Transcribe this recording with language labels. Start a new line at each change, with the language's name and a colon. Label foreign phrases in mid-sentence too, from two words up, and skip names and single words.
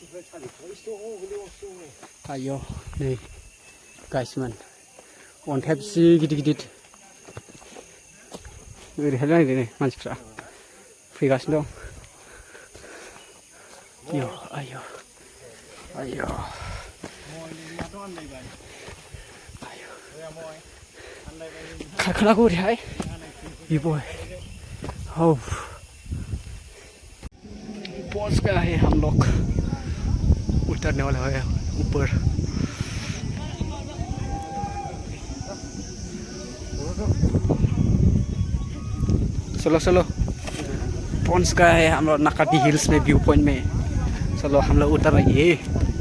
Bodo: आयौ नै गाइसमोन अन्थाइआ बेसे गिदिर ओरैहाय नायदो नै मानसिफ्रा फैगासिनो दं आयौ खारखोनांगौ ओरैहाय
Hindi: बॉय पहुंच गया है हम लोग उतरने वाले हैं ऊपर चलो पहुंच गया है हम लोग नाकाटी हिल्स में व्यू पॉइंट में चलो हम लोग उतर रहे हैं